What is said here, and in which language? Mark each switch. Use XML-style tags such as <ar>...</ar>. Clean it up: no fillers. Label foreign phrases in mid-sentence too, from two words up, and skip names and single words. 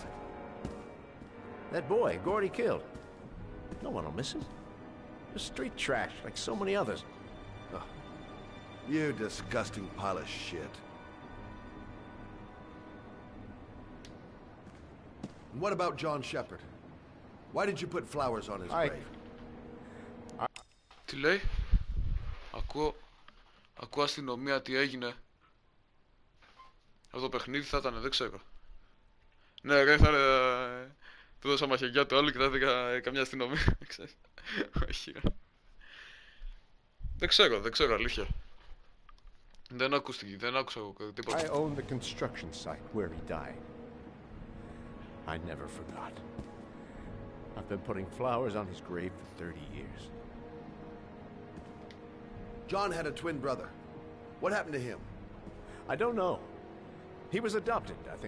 <en>That boy, Gordy killed. No one will miss him. Just street trash, like so many others. Oh, You disgusting pile of shit. And what about John Shepard? Why did you put flowers on his grave?</en> <el>Τι λέει? Ακούω αστυνομία, τι έγινε. Αυτό το παιχνίδι θα ήταν, δεν ξέρω. Ναι ρε, θα του δώσα μαχαιριά του άλλου και θα έδικα καμιά αστυνομία. Όχι ρε. Δεν ξέρω αλήθεια. Δεν άκουσα τίποτα.</el> <en>I own the construction site where he died. I never forgot. I've been putting flowers on his grave for 30 years. John had a twin brother. What happened to him? I don't know. He was adopted, I think.</en>